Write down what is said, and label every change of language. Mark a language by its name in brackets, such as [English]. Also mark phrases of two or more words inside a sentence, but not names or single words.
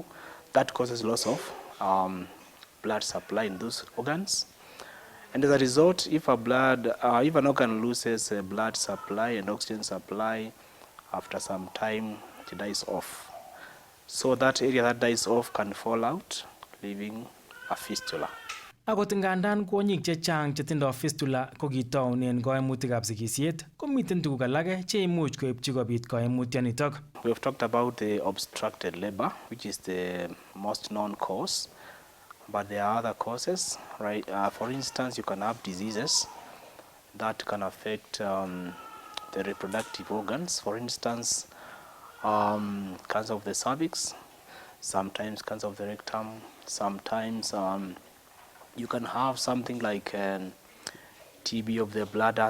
[English] That causes loss of blood supply in those organs, and as a result, if an organ loses blood supply and oxygen supply, after some time it dies off. So that area that dies off can fall out, leaving a fistula. [Kalenjin] Akot ngandan kwonyik chechang chetindo fistula ko kitaunen kaimutikab sigisiet, komiten tuguk alake cheimuch koipchi kobit kaimutionitok. [English] We have talked about the obstructed labor, which is the most known cause. But there are other causes, right? For instance, you can have diseases that can affect the reproductive organs. For instance, cancer of the cervix, sometimes cancer of the rectum, sometimes you can have something like TB of the bladder.